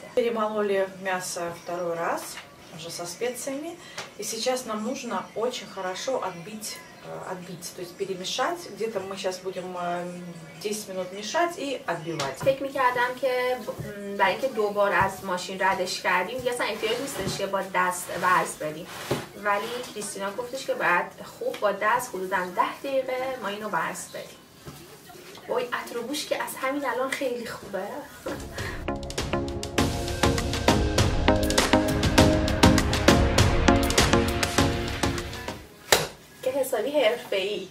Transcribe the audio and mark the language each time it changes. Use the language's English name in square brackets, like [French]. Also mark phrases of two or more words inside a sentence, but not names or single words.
[Russian] Перемололи мясо второй раз, уже со специями. И сейчас нам нужно очень хорошо отбить, то есть перемешать. Где-то мы сейчас будем 10 минут мешать и отбивать. [Persian] فکر میکردم که برای اینکه دوبار از ماشین ردش کردیم دیگه اصلا احتیاج نیستش که با دست ورز بدیم. ولی کریستینا گفتش که بعد خوب با دست حدوداً 10 دقیقه ما اینو ورز بدیم. وای عطر و بوش که از همین الان خیلی خوبه. که حسابی حرفه‌ای.